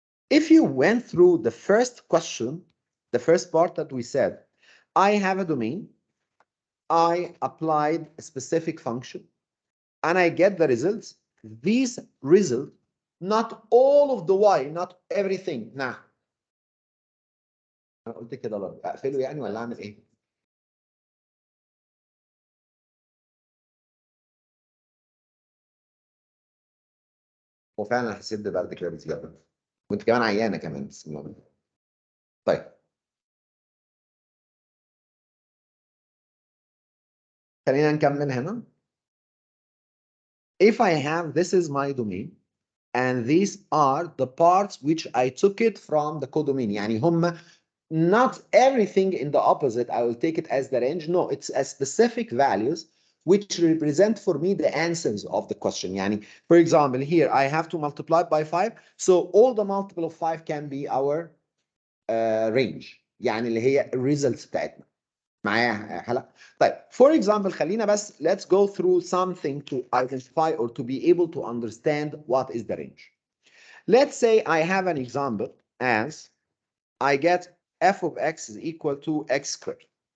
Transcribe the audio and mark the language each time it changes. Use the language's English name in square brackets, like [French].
[English] If you went through the first question, the first part that we said, I have a domain, I applied a specific function, and I get the results. These results, not all of the y, not everything. Nah. [Arabic] أنا قلت كده برضه، أقفله يعني ولا أعمل إيه؟ هو فعلا حسيت ببرد كده بزيادة. كنت كمان عيانة كمان بس الموضوع. طيب. خلينا نكمل هنا. [English] If I have, this is my domain, and these are the parts which I took it from the codomain. [Arabic] يعني هم [English] not everything in the opposite I will take it as the range. No, it's a specific values which represent for me the answers of the question. [Arabic] يعني, [English] for example, here I have to multiply by 5, so all the multiple of 5 can be our range. [Arabic] يعني اللي هي results بتاعتنا. معايا حلقة؟ طيب, [English] for example, [Arabic] خلينا بس [English] let's go through something to identify or to be able to understand what is the range. Let's say I have an example as I get f of x is equal to x squared.